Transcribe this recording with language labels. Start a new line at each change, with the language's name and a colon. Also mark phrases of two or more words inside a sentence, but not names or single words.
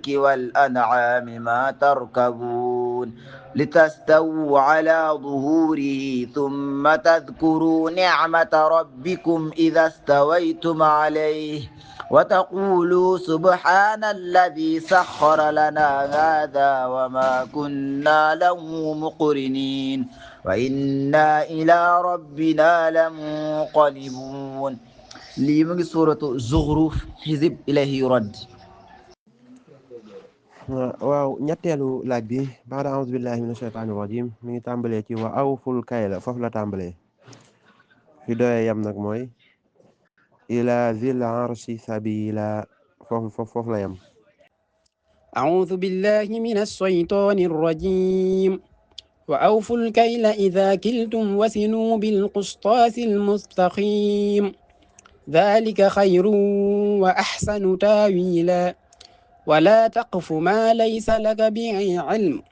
Arabic: والأنعام ما تركبون لتستووا على ظهوره ثم تذكروا نعمة ربكم إذا استويتم عليه وتقولوا سبحان الذي سخر لنا هذا وما كنا له مقرنين وإنا إلى ربنا لمنقلبون.
Wolof: lii mu ngi suuratu Zuxruf
Arabic: حزب إليه يرد.
Wolof: waaw ñetteelu laaj bi
Arabic: بعد أعوذ بالله من الشيطان الرجيم
Wolof: mi ngi tàmbalee ci
Arabic: وأوفوا الكيل
Wolof: foofu la tàmbalee fi doye yam nag mooy
Arabic: إلى ذي العرش سبيلا
Wolof: foofu la yam.
Arabic: أعوذ بالله من الشيطان الرجيم وأوفوا الكيل إذا كلتم وزنوا بالقسطاس المستقيم ذلك خير وأحسن تاويلا ولا تقف ما ليس لك به علم